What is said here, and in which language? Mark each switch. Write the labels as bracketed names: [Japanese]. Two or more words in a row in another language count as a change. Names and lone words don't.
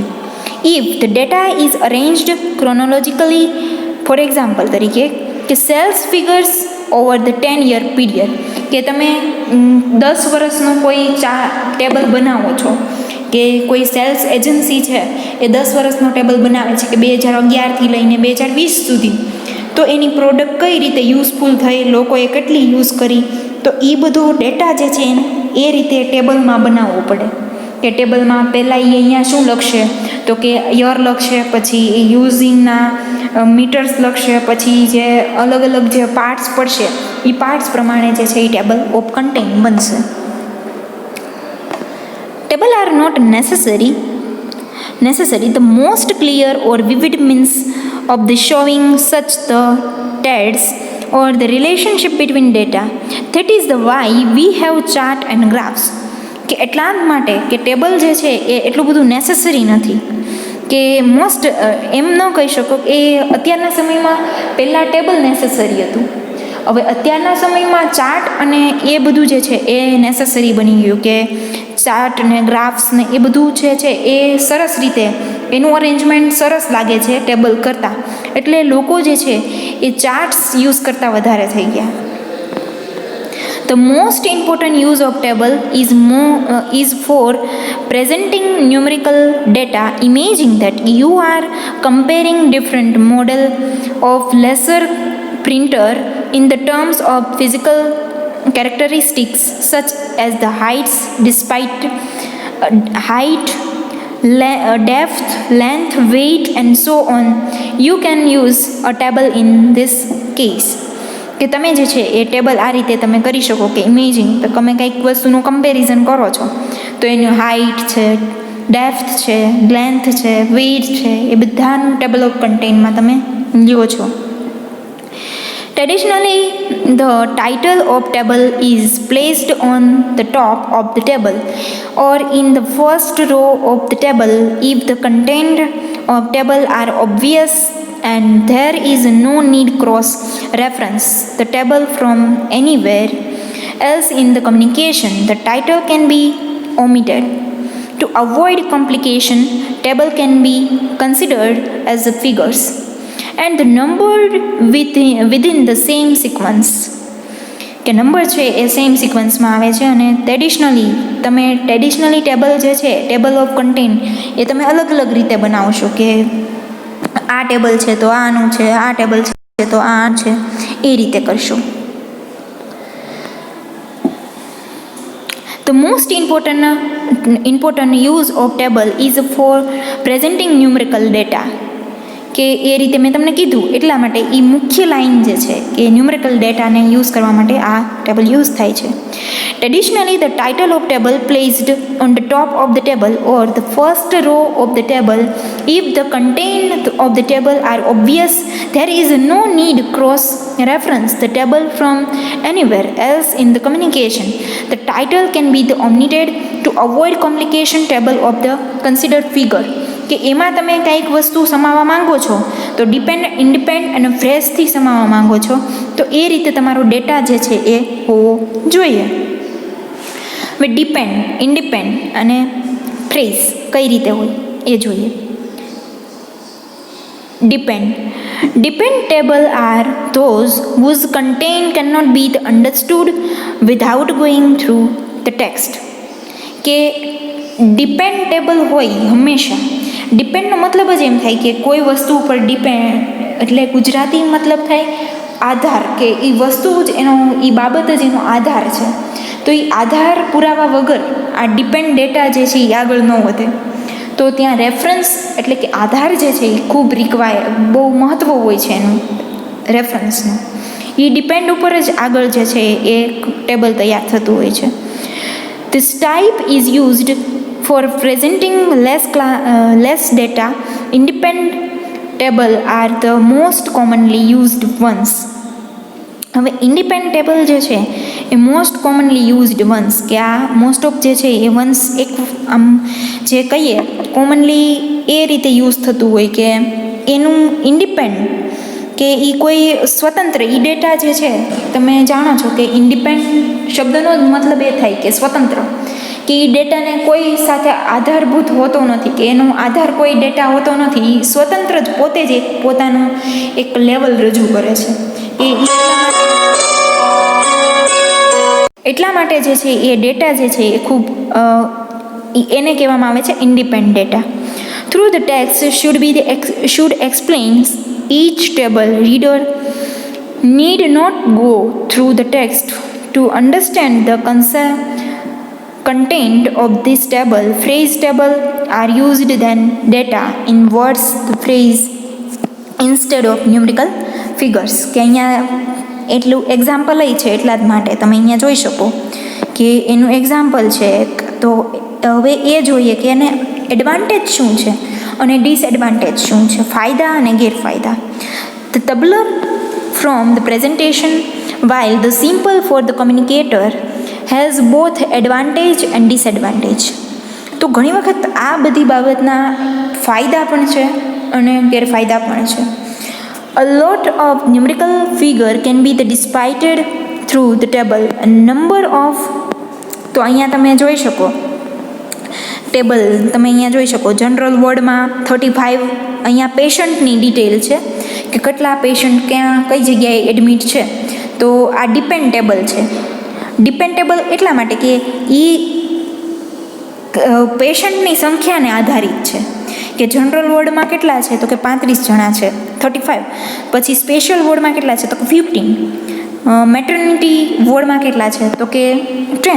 [English] if the data is arranged chronologically, for example [Gujarati] તરીકે કે [English] sales figures over the 10-year period, [Gujarati] કે તમે 10 વર્ષનો કોઈ ટેબલ બનાવો છો, કે કોઈ [English] sales agency [Gujarati] છે એ 10 વર્ષનો ટેબલ બનાવે છે કે 2011થી લઈને 2020 સુધી, તો એની પ્રોડક્ટ કઈ રીતે યુઝફુલ થઈ, લોકોએ કેટલી યુઝ કરી, તો એ બધો ડેટા જે છે એ રીતે ટેબલમાં બનાવવો પડે. કે ટેબલમાં પહેલાં એ અહીંયા શું લખશે તો કે યર લખશે, પછી એ યુઝિંગના મીટર્સ લખશે, પછી જે અલગ અલગ જે પાર્ટ્સ પડશે એ પાર્ટ્સ પ્રમાણે જે છે એ [English] table of content [Gujarati] બનશે. [English] Tables are not necessary. The most clear or vivid means of the showing such the tags or the relationship between data. That is the why we have chart and graphs. [Gujarati] કે એટલા જ માટે કે ટેબલ જે છે એ એટલું બધું નેસેસરી નથી, કે મોસ્ટ એમ ન કહી શકો કે અત્યારના સમયમાં પહેલાં ટેબલ નેસેસરી હતું, હવે અત્યારના સમયમાં ચાર્ટ અને એ બધું જે છે એ નેસેસરી બની ગયું. કે ચાર્ટ ને ગ્રાફ્સ ને એ બધું છે એ સરસ રીતે એનું અરેન્જમેન્ટ સરસ લાગે છે ટેબલ કરતાં, એટલે લોકો જે છે એ ચાર્ટ્સ યુઝ કરતાં વધારે થઈ ગયા. [English] The most important use of table is for presenting numerical data, imaging that you are comparing different model of lesser printer in the terms of physical characteristics such as the height, depth, length, weight and so on. You can use a table in this case. [Gujarati] કે તમે જે છે એ ટેબલ આ રીતે તમે કરી શકો કે ઇમેજિન તો તમે કંઈક વસ્તુનું કમ્પેરિઝન કરો છો તો એની હાઇટ છે, ડેપ્થ છે, લેન્થ છે, વેઇટ છે, એ બધાનું [English] table of contentમાં [Gujarati] તમે લ્યો છો. [English] Traditionally, the title of table is placed on the top of the table or in the first row of the table if the content of table are obvious and there is no need cross reference the table from anywhere else in the communication. The title can be omitted. To avoid complication, table can be considered as the figures and the numbered within the same sequence. [Gujarati] કે નંબર છે એ [English] same sequenceમાં [Gujarati] આવે છે અને ટ્રેડિશનલી ટેબલ જે છે [English] table of content [Gujarati] એ તમે અલગ અલગ રીતે બનાવશો કે આ ટેબલ છે તો આનું છે, આ ટેબલ છે તો આ છે, એ રીતે કરશો. [English] The most important use of table is for presenting numerical data. [Gujarati] કે એ રીતે મેં તમને કીધું એટલા માટે એ મુખ્ય લાઇન જે છે કે [English] numerical dataને [Gujarati] યુઝ કરવા માટે આ ટેબલ યુઝ થાય છે. [English] Traditionally, the title of table placed on the top of the table or the first row of the table. If the content of the table are obvious, there is no need cross-reference the table from anywhere else in the communication. The title can be omitted to avoid complication table of the considered figure. [Gujarati] કે એમાં તમે કંઈક વસ્તુ સમાવવા માંગો છો તો ઇન્ડિપેન્ડ અને ફ્રેશથી સમાવવા માંગો છો તો એ રીતે તમારો ડેટા જે છે એ હોવો જોઈએ. હવે ઇન્ડિપેન્ડ અને ફ્રેશ કઈ રીતે હોય એ જોઈએ. [English] Depend table are those whose content cannot be understood without going through the text. [Gujarati] કે [English] depend table [Gujarati] હોય હંમેશા. ડિપેન્ડનો મતલબ જ એમ થાય કે કોઈ વસ્તુ ઉપર ડિપેન્ડ એટલે ગુજરાતી મતલબ થાય આધાર, કે એ વસ્તુ જ એનો એ બાબત જ એનો આધાર છે. તો એ આધાર પુરાવા વગર આ ડિપેન્ડ ડેટા જે છે એ આગળ ન વધે. તો ત્યાં રેફરન્સ એટલે કે આધાર જે છે એ ખૂબ બહુ મહત્ત્વ હોય છે એનું રેફરન્સનું. એ ડિપેન્ડ ઉપર જ આગળ જે છે એ ટેબલ તૈયાર થતું હોય છે. [English] This type is used for presenting less data. Independent table are the most commonly used ones. [Gujarati] હવે [English] independent table [Gujarati] જે છે એ [English] most commonly used ones [Gujarati] કે આ [English] most of [Gujarati] જે છે એ વન્સ એક આમ જે કહીએ કોમનલી એ રીતે યુઝ થતું હોય કે એનું ઇન્ડિપેન્ડ કે એ કોઈ સ્વતંત્ર એ ડેટા જે છે તમે જાણો છો કે ઇન્ડિપેન્ડન્ટ શબ્દનો જ મતલબ એ થાય કે સ્વતંત્ર, કે એ ડેટાને કોઈ સાથે આધારભૂત હોતો નથી, કે એનો આધાર કોઈ ડેટા હોતો નથી. એ સ્વતંત્ર જ પોતે જ પોતાનું એક લેવલ રજૂ કરે છે. એટલા માટે જે છે એ ડેટા જે છે એ ખૂબ એને કહેવામાં આવે છે [English] independent data. Through the text should explains each table. Reader need not go through the text to understand the content of this table. Phrase table are used then data in words, the phrase instead of numerical figures. [Gujarati] કે અહીંયા એટલું એક્ઝામ્પલ લઈ છે એટલા જ માટે તમે અહીંયા જોઈ શકો કે એનું એક્ઝામ્પલ છે. તો હવે એ જોઈએ કે એને એડવાન્ટેજ શું છે અને ડિસએડવાન્ટેજ શું છે, ફાયદા અને ગેરફાયદા. [English] The tabular from the presentation, while the simple for the communicator, has both advantage and disadvantage. [Gujarati] તો ઘણી વખત આ બધી બાબતના ફાયદા પણ છે અને ગેરફાયદા પણ છે. [English] A lot of numerical figure can be displayed through the table. A number of [Gujarati] તો અહીંયા તમે જોઈ શકો ટેબલ તમે અહીંયા જોઈ શકો [English] general wardમાં [Gujarati] 35 અહીંયા પેશન્ટની ડિટેલ છે કે કેટલા પેશન્ટ ક્યાં કઈ જગ્યાએ એડમિટ છે. તો આ [English] depend table [Gujarati] છે. [English] depend table [Gujarati] એટલા માટે કે એ પેશન્ટની સંખ્યાને આધારિત છે કે [English] general wardમાં [Gujarati] કેટલા છે તો કે 35 જણા છે 35, પછી [English] special wardમાં [Gujarati] કેટલા છે તો કે 15, [English] maternity wardમાં [Gujarati] કેટલા છે તો કે 10.